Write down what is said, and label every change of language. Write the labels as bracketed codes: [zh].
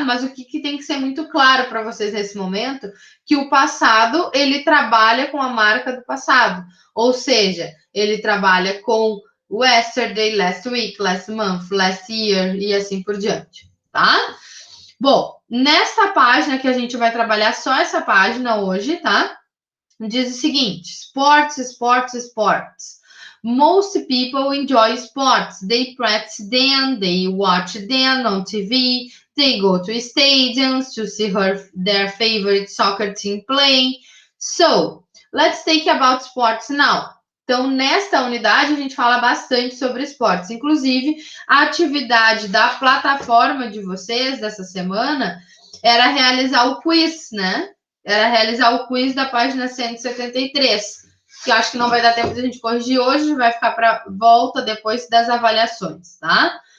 [pt] Mas o que tem que ser muito claro para vocês nesse momento, que o passado, ele trabalha com a marca do passado. Ou seja, ele trabalha com [en] yesterday, last week, last month, last year [pt] e assim por diante, tá? Bom, nesta página que a gente vai trabalhar só essa página hoje, tá? Diz o seguinte: [en] sports, sports, sports. Most people enjoy sports. They practice them, they watch them on TV, they go to stadiums to see their favorite soccer team play. So, let's take about sports now. [pt] Então, nesta unidade, a gente fala bastante sobre esportes. Inclusive, a atividade da plataforma de vocês dessa semana era realizar o quiz, né? Era realizar o quiz da página 173, que eu acho que não vai dar tempo de a gente corrigir hoje, vai ficar para volta depois das avaliações, tá?